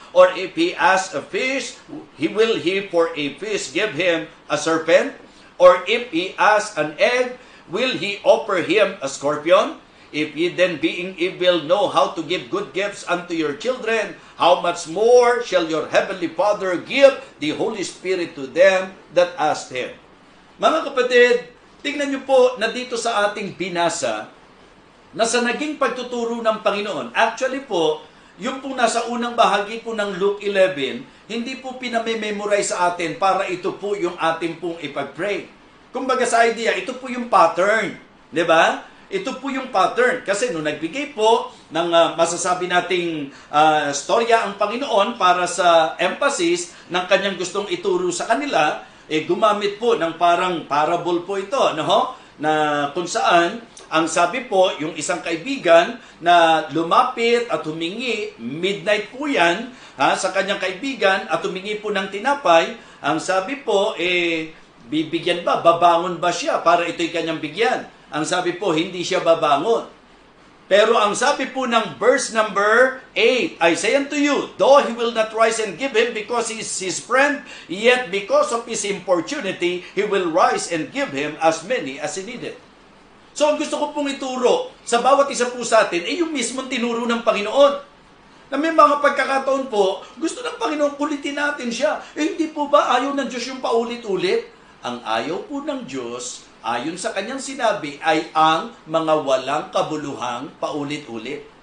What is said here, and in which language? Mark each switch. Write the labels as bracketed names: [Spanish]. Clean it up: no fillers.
[English] Or if he asks a fish, will he for a fish give him a serpent? Or if he asks an egg, will he offer him a scorpion? If ye then being evil know how to give good gifts unto your children, how much more shall your heavenly Father give the Holy Spirit to them that ask him? [Filipino] Mga kapatid, tingnan niyo po na dito sa ating binasa, na sa naging pagtuturo ng Panginoon, actually po, yung pong nasa unang bahagi po ng Luke 11, hindi po pinamememorize sa atin para ito po yung ating pong ipag-pray. Kumbaga sa idea, ito po yung pattern. Di ba? Ito po yung pattern. Kasi nung nagbigay po ng masasabi nating storya ang Panginoon para sa emphasis ng kanyang gustong ituro sa kanila, gumamit po ng parang parable po ito, no? Na kung saan ang sabi po, yung isang kaibigan na lumapit at humingi, midnight po yan, sa kanyang kaibigan at humingi po ng tinapay, ang sabi po, bibigyan ba? Babangon ba siya para ito'y kanyang bigyan? Ang sabi po, hindi siya babangon. Pero ang sabi po ng [English] verse number 8, I say unto you, though he will not rise and give him because he is his friend, yet because of his importunity, he will rise and give him as many as he needed. [Filipino] So, ang gusto ko pong ituro sa bawat isa po sa atin, yung mismong tinuro ng Panginoon. Na may mga pagkakataon po, gusto ng Panginoon kulitin natin siya. Hindi po ba ayaw ng Diyos yung paulit-ulit? Ang ayaw po ng Diyos, ayon sa kanyang sinabi, ay ang mga walang kabuluhang paulit-ulit.